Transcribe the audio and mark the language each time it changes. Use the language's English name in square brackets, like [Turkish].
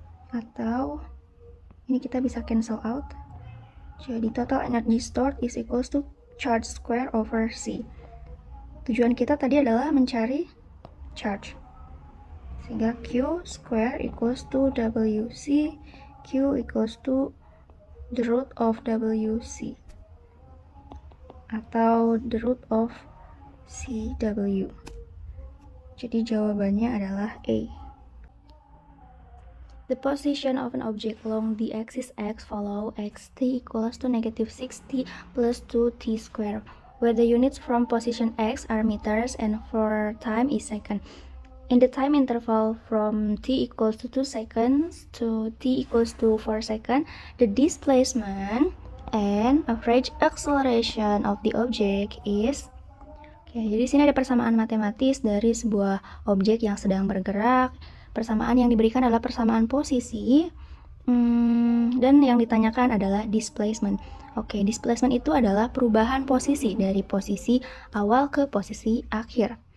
[Indonesian] Atau ini kita bisa cancel out. Jadi [English] total energy stored is equals to charge square over C. [Indonesian] Tujuan kita tadi adalah mencari charge. Sehingga [English] Q square equals to WC. Q equals to the root of WC, atau the root of CW. [Indonesian] Jadi jawabannya adalah A. [English] The position of an object along the axis x follow xt equals to negative 6t plus 2t squared, where the units from position x are meters and for time is second. In the time interval from t equals to 2 seconds to t equals to 4 seconds, the displacement and average acceleration of the object is. [Indonesian] Oke, jadi di sini ada persamaan matematis dari sebuah objek yang sedang bergerak. Persamaan yang diberikan adalah persamaan posisi, dan yang ditanyakan adalah displacement. Oke, displacement itu adalah perubahan posisi dari posisi awal ke posisi akhir.